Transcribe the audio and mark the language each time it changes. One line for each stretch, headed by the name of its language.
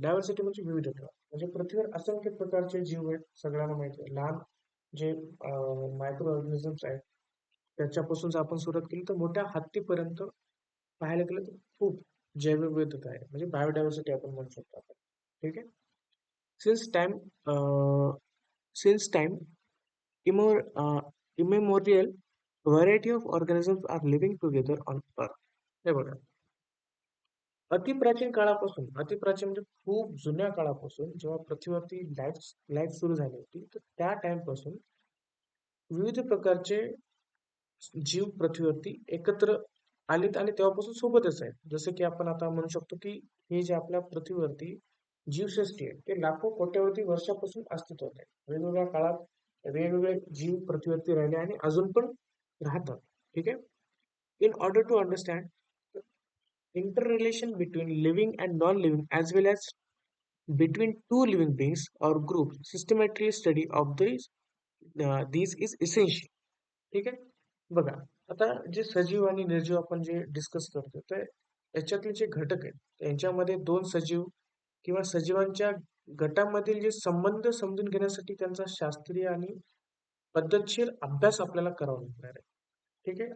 Marathi: Diversity म्हणजे विविधता. म्हणजे पृथ्वीवर असंख्य प्रकारचे जीव आहेत, सगळ्यांना माहिती आहे. लहान जे मायक्रो ऑर्गॅनिझम्स आहेत, त्याच्यापासून जर आपण सुरुवात केली तर मोठ्या हत्तीपर्यंत पाहायला गेलं तर खूप जैवविविधता आहे. म्हणजे बायोडायव्हर्सिटी आपण म्हणू शकतो आपण. ठीक आहे.
English: Since time since time immemorial, variety of organisms are living together on Earth.
Marathi: हे बघा, अतिप्राचीन काळापासून, अतिप्राचीन म्हणजे खूप जुन्या काळापासून, जेव्हा पृथ्वीवरती लाईफ लाईफ सुरू झाली होती, तर त्या टाइम पासून विविध प्रकारचे जीव पृथ्वीवरती एकत्र आलेत आणि तेव्हापासून सोबतच आहेत. जसं की आपण आता म्हणू शकतो, की हे जे आपल्या पृथ्वीवरती जीवसृष्टी आहे, ते लाखो कोट्यावधी वर्षापासून अस्तित्वात आहे. वेगवेगळ्या काळात वेगवेगळे जीव पृथ्वीवरती राहिले आणि अजून पण राहतात. ठीक आहे.
English: In order to understand interrelation between living and non-living as well as between two living beings or groups systematically study of these is essential.
Marathi: ठीक आहे. बघा, आता जे सजीव आणि निर्जीव आपण जे डिस्कस करतो तर याच्यातले जे घटक आहेत त्यांच्यामध्ये दोन सजीव किंवा सजीवांच्या गटामधील जे संबंध समजून घेण्यासाठी त्यांचा शास्त्रीय आणि पद्धतशीर अभ्यास आपल्याला करावा लागणार आहे. ठीक आहे.